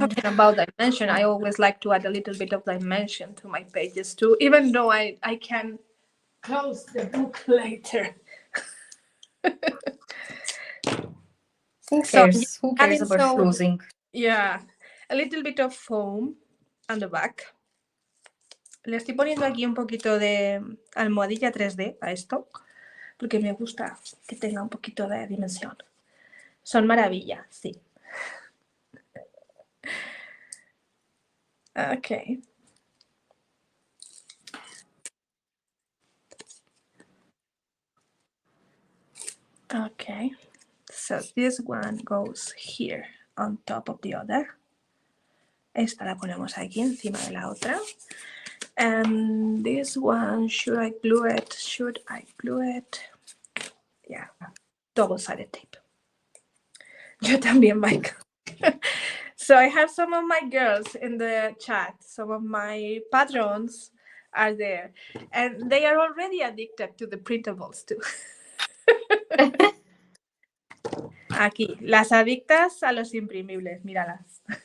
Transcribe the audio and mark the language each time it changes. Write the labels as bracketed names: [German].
[English] Talking about dimension, I always like to add a little bit of dimension to my pages too, even though I can close the book later. who So cares? Who cares adding about some, closing? yeah, a little bit of foam on the back. [Spanish] Le estoy poniendo aquí un poquito de almohadilla 3D a esto, porque me gusta que tenga un poquito de dimensión. Son maravillas, sí. [English] Okay. Okay. So this one goes here on top of the other. [Spanish] Esta la ponemos aquí encima de la otra. [English] And this one, should I glue it? Should I glue it? Yeah, double-sided tape. [Spanish] Yo también, Mike. [English] So I have some of my girls in the chat. Some of my patrons are there. And they are already addicted to the printables too. [Spanish] Aquí, las adictas a los imprimibles, míralas.